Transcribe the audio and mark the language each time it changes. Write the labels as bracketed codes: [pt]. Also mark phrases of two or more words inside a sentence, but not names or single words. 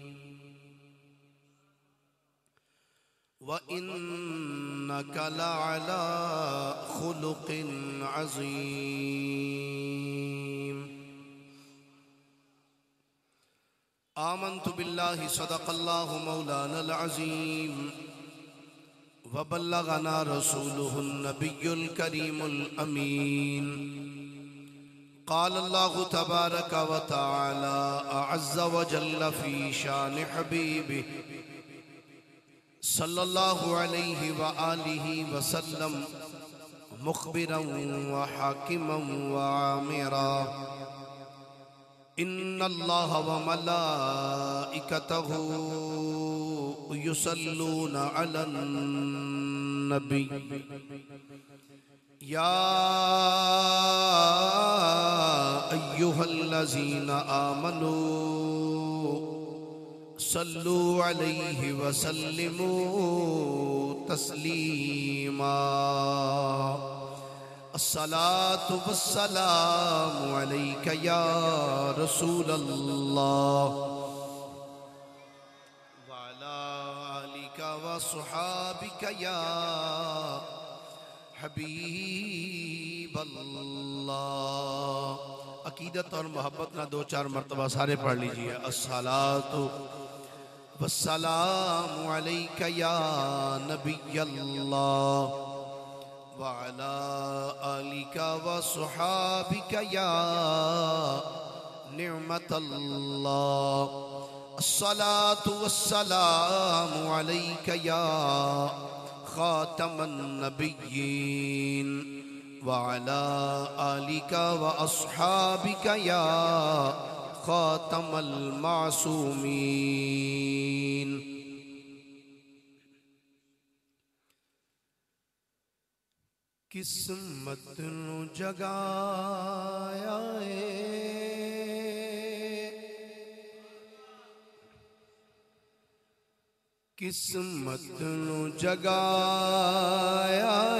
[ar] وإنك لعلى خلق عظيم. آمنت بالله صدق الله مولانا العظيم وبلغنا رسوله النبي الكريم الأمين. قال الله تبارك وتعالى عز وجل في شأن حبيبه صلى الله عليه وآله وسلم مخبرا وحاكما وآمرا. إن الله وملائكته يصلون على النبي يا أيها الذين آمنوا صلوا عليه وسلموا تسليما. الصلاة والسلام عليك يا رسول الله وعلى آلك وصحابك يا حبيب الله. [ur] عقیدت اور محبت نال دو چار مرتبہ سارے پڑھ لیجیے. [ar] الصلاة والسلام عليك يا نبي الله وعلى آلك وصحابك يا نعمة الله. الصلاة والسلام عليك يا خاتم النبيين وعلى آلك وأصحابك يا خاتم المعصومين. [pa] قسمت نوں جگایا قسمت نوں جگایا